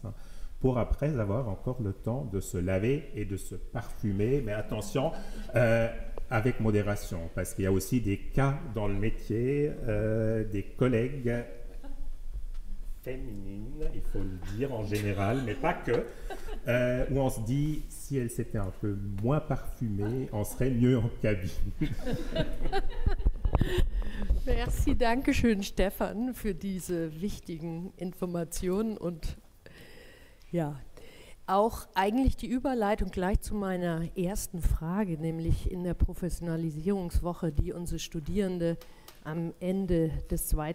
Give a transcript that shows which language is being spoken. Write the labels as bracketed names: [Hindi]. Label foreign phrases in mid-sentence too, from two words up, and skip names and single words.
[French] pour après avoir encore le temps de se laver et de se parfumer, mais attention, avec modération, parce qu'il y a aussi des cas dans le métier, des collègues féminines, il faut le dire en général, mais pas que, où on se dit, si elle s'était un peu moins parfumée, on serait mieux en cabine. Merci, [German] danke schön, Stephan, für diese wichtigen Informationen und ja, auch eigentlich die Überleitung gleich zu meiner ersten Frage, nämlich in der Professionalisierungswoche, die unsere Studierende am Ende des 2.